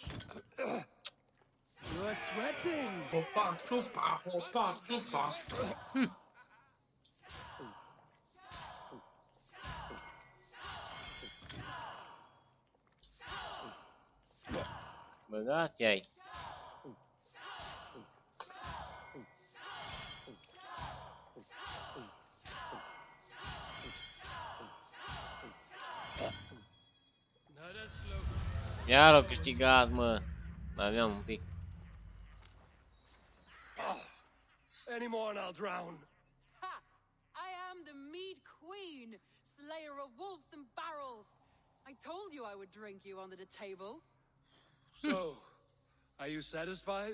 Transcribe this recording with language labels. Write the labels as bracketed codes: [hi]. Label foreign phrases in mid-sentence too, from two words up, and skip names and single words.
[en] You are sweating. Hoppa, floppa, hoppa, floppa. Bogatiej. [ro] Ia l-au câștigat, mă. Mai aveam un pic. [en] Any more and I'll drown. Ha! I am the Mead Queen, slayer of wolves and barrels. I told you I would drink you under the table. So, are you satisfied?